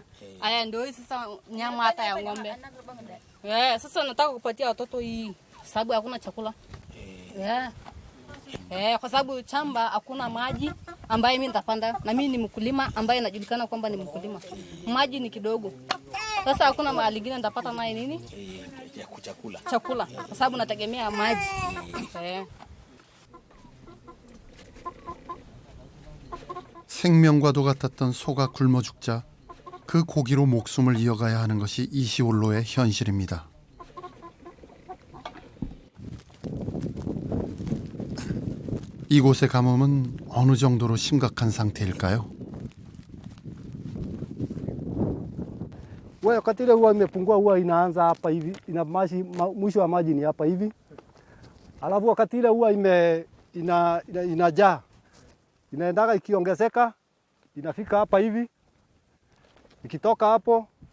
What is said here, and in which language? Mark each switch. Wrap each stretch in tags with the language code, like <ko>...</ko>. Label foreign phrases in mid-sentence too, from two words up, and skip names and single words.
<sw>Aya ndio hii sasa nyama hata ya ng'ombe. Sasa nataka kupatia watoto hii sababu hakuna chakula. Kwa sababu chamba hakuna maji ambaye mimi nitapanda, na mimi ni mkulima ambaye najulikana kwamba ni mkulima. Maji ni kidogo. Sasa hakuna mahali lingine nitapata naye nini? Chakula. Kwa sababu nategemea maji.</sw> <ko>생명과도 같았던 소가 굶어 죽자 그 고기로 목숨을 이어가야 하는 것이 이시올로의 현실입니다. 이곳의 가뭄은 어느 정도로 심각한 상태일까요?</ko> <sw>Wakati ile huwa imepungua huwa inaanza hapa hivi, ina maji, mwisho wa maji ni hapa hivi. Alafu wakati ile huwa inajaa, inaendaga ikiongezeka, inafika hapa hivi, ikitoka hapo</sw>